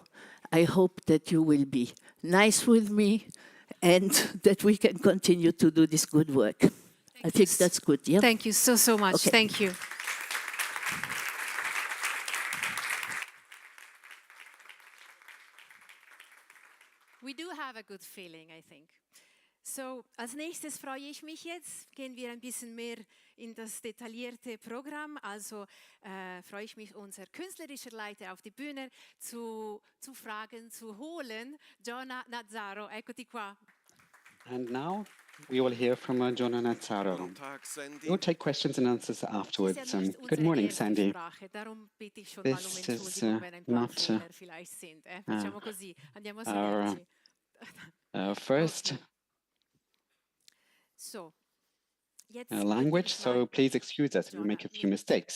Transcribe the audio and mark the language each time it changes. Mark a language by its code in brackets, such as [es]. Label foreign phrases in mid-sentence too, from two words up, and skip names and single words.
[en] I hope that you will be nice with me and that we can continue to do this good work. I think that's good, yeah? Thank you so much. Okay. Thank you. We do have a good feeling, I think. So, [de] als nächstes freue ich mich jetzt, gehen wir ein bisschen mehr in das detaillierte Programm. Also freue ich mich, unser künstlerischer Leiter auf die Bühne zu fragen, zu holen. [it] Giona, Nazzaro, eccoti qua. [en] And now we will hear from Giona Nazzaro. We'll take questions and answers afterwards. Good morning, Sandy. This is not our first language, so please excuse us if we make a few mistakes.